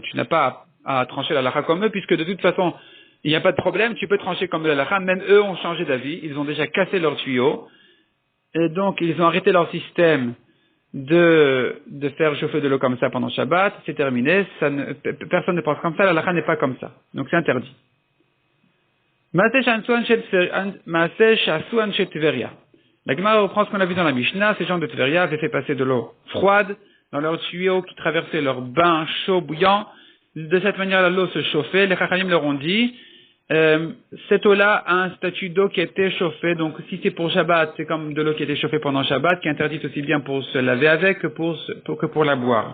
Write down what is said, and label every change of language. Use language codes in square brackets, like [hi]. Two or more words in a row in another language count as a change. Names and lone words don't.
[fr] Tu n'as pas à trancher la halakha comme eux, puisque de toute façon, il n'y a pas de problème, tu peux trancher comme la halakha, même eux ont changé d'avis, ils ont déjà cassé leur tuyau, et donc ils ont arrêté leur système de faire chauffer de l'eau comme ça pendant Shabbat, c'est terminé, personne ne pense comme ça, la halakha n'est pas comme ça, donc c'est interdit. [he] מעשה שעשו אנשי טבריה. [fr] La Gemara reprend ce qu'on a vu dans la Mishnah, ces gens de Tveria avaient fait passer de l'eau froide dans leur tuyau qui traversait leur bain chaud bouillant. De cette manière-là, l'eau se chauffait. Les Chachamim leur ont dit, cette eau-là a un statut d'eau qui a été chauffée. Donc, si c'est pour Shabbat, c'est comme de l'eau qui a été chauffée pendant Shabbat, qui est interdite aussi bien pour se laver avec que pour la boire.